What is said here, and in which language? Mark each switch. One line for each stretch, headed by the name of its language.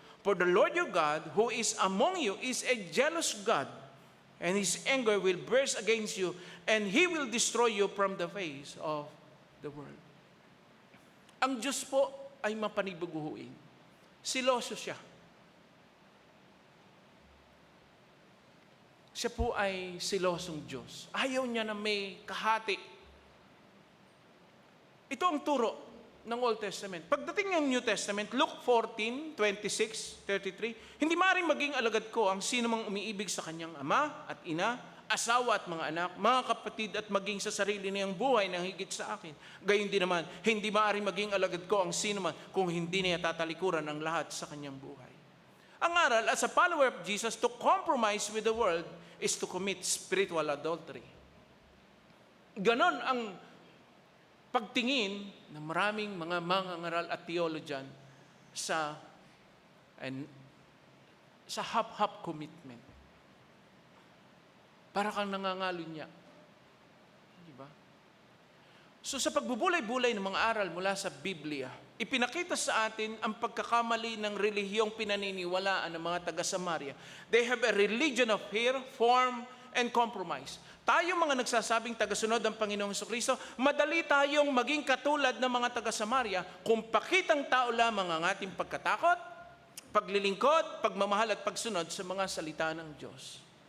English: For the Lord your God, who is among you, is a jealous God, and His anger will burst against you, and He will destroy you from the face of the world.
Filipino: Ang Diyos po ay mapanibaguhuin. Siloso siya. Siya po ay silosong Diyos. Ayaw niya na may kahati. Ito ang turo ng Old Testament. Pagdating ng New Testament, Luke 14:26-33, hindi maaaring maging alagad ko ang sino mang umiibig sa kanyang ama at ina, asawa at mga anak, mga kapatid at maging sa sarili niyang buhay na higit sa akin. Gayon din naman, hindi maaaring maging alagad ko ang sino man kung hindi niya tatalikuran ang lahat sa kanyang buhay. Ang aral,
English: as a follower of Jesus, to compromise with the world is to commit spiritual adultery.
Filipino: Ganon ang pagtingin ng maraming mga mangangaral at theologian sa
English: half-half commitment.
Filipino: Para kang nangangalunya. Di ba? So sa pagbubulay-bulay ng mga aral mula sa Biblia, ipinakita sa atin ang pagkakamali ng relihiyong pinaniniwalaan ng mga taga-Samaria.
English: They have a religion of fear, form, and compromise.
Filipino: Tayo mga nagsasabing tagasunod ng Panginoong Jesucristo, madali tayong maging katulad ng mga taga-Samaria kung pakitang tao lamang ang ating pagkatakot, paglilingkod, pagmamahal at pagsunod sa mga salita ng Diyos.